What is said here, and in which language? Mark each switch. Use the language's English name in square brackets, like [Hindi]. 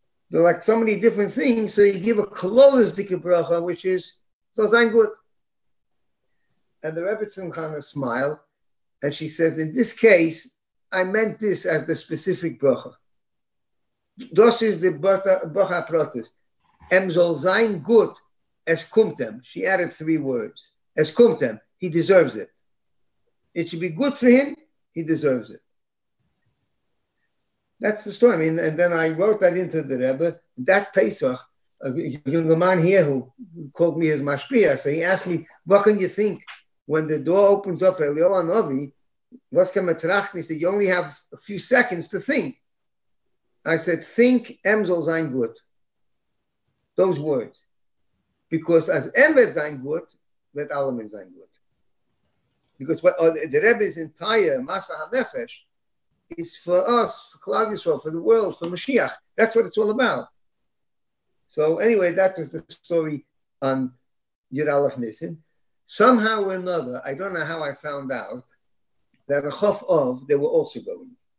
[English] There are like so many different things, so you give a kololistic bracha, which is so [Yiddish] sein gut. [English] And the Rebbetzin Chana smiled, and she says, in this case, I meant this as the specific bracha. Das is the bracha protis. [Yiddish] Em soll sein gut es kumtem. [English] She added 3 words. Es kumtem. He deserves it. It should be good for him. He deserves it. That's the story. And then I wrote that into the Rebbe. That Pesach, a young man here who called me his mashpia, so he asked me, what can you think when the door opens up for Eliyahu Novi? What's [Yiddish] can metrachten? [English] That you only have a few seconds to think. [Yiddish] I said, think em soll sein gut. [English] Those words. Because [Yiddish] as em wird sein gut, wird allem sein gut. [English] because the Rebbe's entire Masa HaNefesh is for us, for Klal Yisrael, for the world, for Mashiach. That's what it's all about. So anyway, that was the story on Yud Aleph Nisan. Somehow or another, I don't know how I found out that a Chof Of, they were also going.